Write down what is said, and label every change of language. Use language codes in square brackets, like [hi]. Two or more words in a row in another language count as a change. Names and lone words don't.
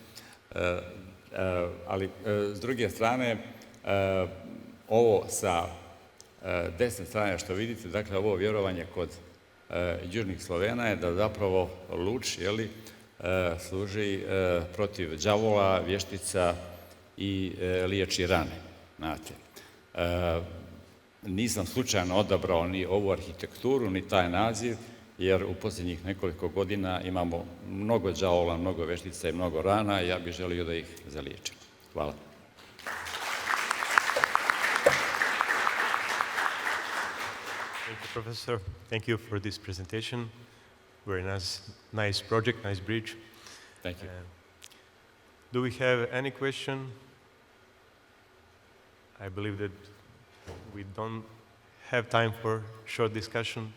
[bs] Ali, s druge strane, ovo sa desne strane što vidite, dakle, ovo vjerovanje kod južnih Slovena je da zapravo Luč, služi protiv đavola, vještica i liječi rane, znate. Nisam slučajno odabrao ni ovu arhitekturu, ni taj naziv, jer u posljednjih nekoliko godina imamo mnogo đavola, mnogo veštica i mnogo rana i ja bih želio da ih zaliječim. Hvala. [en] Thank you, Professor. Thank you for this presentation. Very nice project, nice bridge. Thank you. Do we have any question? I believe that we don't have time for short discussion.